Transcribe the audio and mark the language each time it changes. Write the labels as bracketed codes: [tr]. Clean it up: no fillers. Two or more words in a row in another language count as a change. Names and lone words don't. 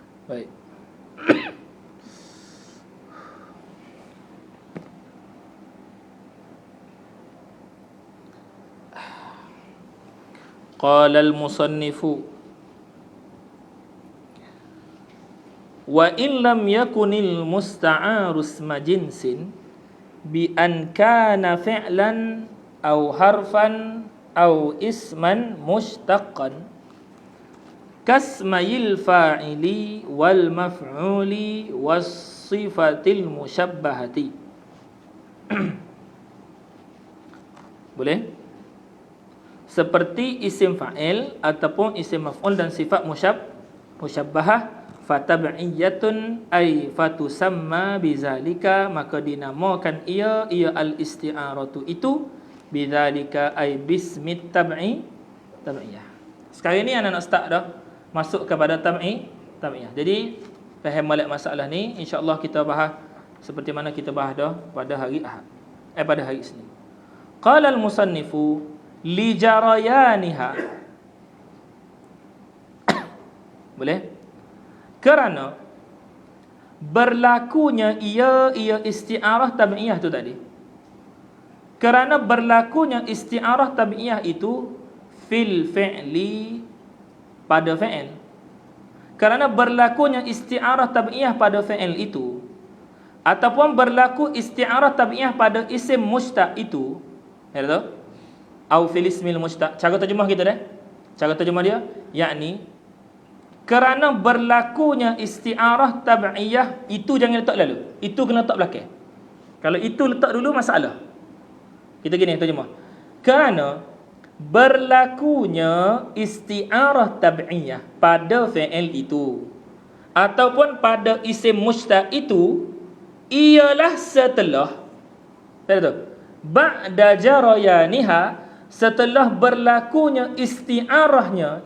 [ms] Baik. [ar] قال المصنف وإن لم يكن المستعار اسم جنس بأن كان فعلا أو حرفا أو اسما مشتقا كاسم الفاعل والمفعول والصفة المشبهة. [ms] Boleh? Seperti isim fa'il ataupun isim maf'ul dan sifat musyabbahah, [ar] فتبعية أي فتسمى بذلك, [ms] maka dinamakan ia al-isti'aratu itu bizalika [ar] أي باسم التبعية. [ms] Sekarang ni anak nak start dah masuk kepada tab'iyah. Jadi faham balik masalah ni, insya-Allah kita bahas seperti mana kita bahas dah pada hari Ahad. Pada hari Isnin. [ar] قال المصنف لجريانها. [ms] Boleh? Kerana berlakunya ia isti'arah tabi'iyah tu tadi. Kerana berlakunya isti'arah tabi'iyah itu [ar] في الفعل, [ms] pada fi'il. Kerana berlakunya isti'arah tabi'iyah pada fi'il itu, ataupun berlaku isti'arah tabi'iyah pada isim mushtaq itu, ya tahu? [ar] أو في الاسم المشتق. [ms] Cara terjemah kita dah. Cara terjemah dia yakni kerana berlakunya isti'arah tab'iyah itu jangan letak lalu. Itu kena letak belakang. Kalau itu letak dulu masalah. Kita gini terjemah. Kerana berlakunya isti'arah tab'iyah pada fi'il itu ataupun pada isim mushtaq itu ialah setelah [ar] بعد جريانها, [ms] setelah berlakunya isti'arahnya.